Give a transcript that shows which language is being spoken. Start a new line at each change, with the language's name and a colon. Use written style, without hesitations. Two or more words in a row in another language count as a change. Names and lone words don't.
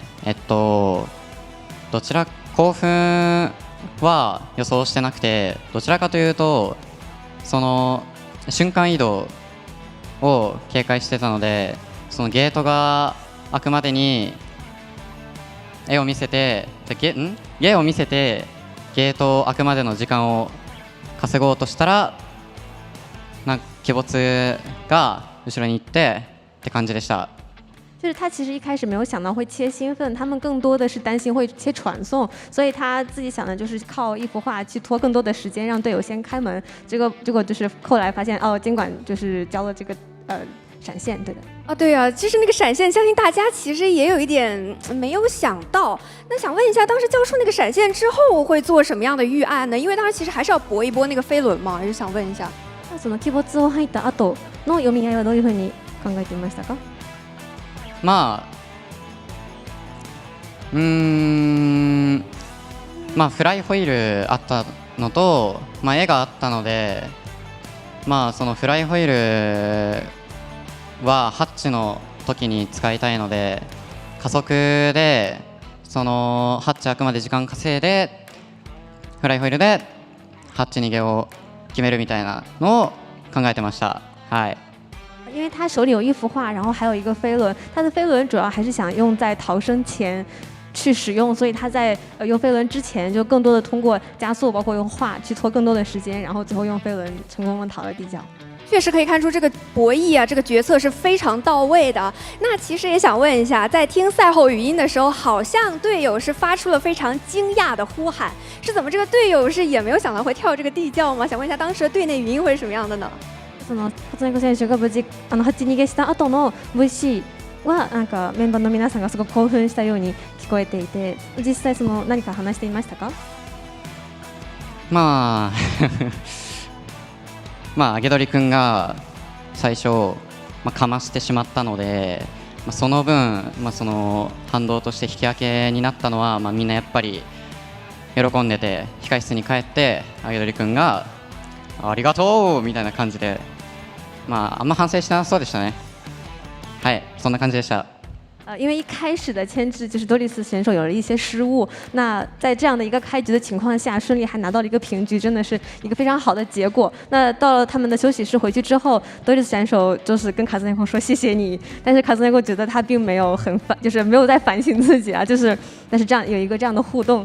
Japanese: どちら興奮は予想してなくて、どちらかというとその瞬間移動を警戒してたので、そのゲートが開くまでに絵を見せてゲートを開くまでの時間を稼ごうとしたら、なんか鬼没が後ろに行ってって感じでした。
Chinese: 就是他其实一开始没有想到会切兴奋，他们更多的是担心会切传送，所以他自己想的就是靠一幅画去拖更多的时间，让队友先开门。结果就是后来发现监管就是交了这个闪现，对的。对啊，就是那个闪现，相信大家其实也有一点没有想到。那想问一下，当时交出那个闪现之后会做什么样的预案呢？因为当时其实还是要搏一波那个飞轮嘛，就想问一下。
Japanese: その鬼没を入った後の読み合いはどういうふうに考えていましたか？フライホイールあったのと、絵があったので、そのフライホイールはハッチの時に使いたいので、加速でそのハッチ開くまで時間稼いでフライホイールでハッチ逃げを決めるみたいなのを考えてました。はい。
Chinese: 因为他手里有一幅画，然后还有一个飞轮，他的飞轮主要还是想用在逃生前去使用，所以他在用飞轮之前就更多的通过加速，包括用画去拖更多的时间，然后最后用飞轮成功的逃了地窖。确实可以看出这个博弈啊，这个决策是非常到位的。那其实也想问一下，在听赛后语音的时候，好像队友是发出了非常惊讶的呼喊，是怎么？这个队友是也没有想到会跳这个地窖吗？想问一下当时的队内语音会是什么样的呢？
Japanese: その初音選手が無事8逃げした後の VC はなんかメンバーの皆さんがすごく興奮したように聞こえていて、実際その何か話していましたか？アゲドリ君が最初、かましてしまったので、その分、その反動として引き分けになったのは、みんなやっぱり喜んでて、控室に帰ってアゲドリ君がありがとうみたいな感じで、あんま反省してなさそうでしたね。はい、そんな感じでした。
Chinese: 因为一开始的牵制就是多丽丝选手有了一些失误，那在这样的一个开局的情况下，顺利还拿到了一个平局，真的是一个非常好的结果。那到了他们的休息室回去之后，多丽丝选手就是跟卡兹内库说谢谢你，但是卡兹内库觉得他并没有就是没有在反省自己啊，但是这样有一个这样的互动。